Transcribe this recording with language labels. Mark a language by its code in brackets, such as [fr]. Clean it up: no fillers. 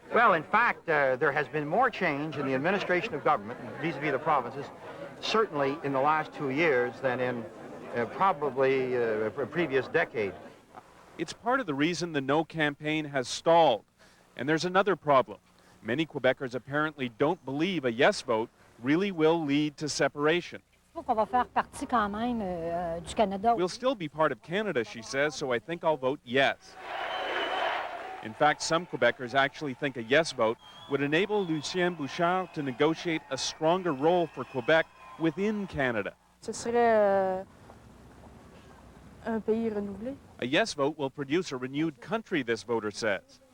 [en] Well, in fact, there has been more change in the administration of government vis-a-vis the provinces, certainly in the last 2 years, than in probably a previous decade. It's part of the reason the No campaign has stalled. And there's another problem. Many Quebecers apparently don't believe a yes vote really will lead to separation. [fr] qu'on va faire partie quand même du Canada. [en] We'll still be part of Canada, she says, so I think I'll vote yes. In fact, some Quebecers actually think a yes vote would enable Lucien Bouchard to negotiate a stronger role for Quebec within Canada. [fr] Ce serait un pays renouvelé. [en] A yes vote will produce a renewed country, this voter says.